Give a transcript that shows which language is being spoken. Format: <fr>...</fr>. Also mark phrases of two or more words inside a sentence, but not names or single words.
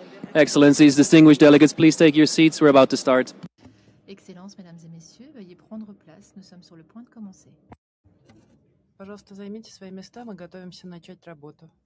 <en>Excellencies, distinguished delegates, please take your seats. We're about to start.</en> <fr>Excellences, mesdames et messieurs, veuillez prendre place. Nous sommes sur le point de commencer.</fr> <ru>Пожалуйста, займите свои места, мы готовимся начать работу.</ru>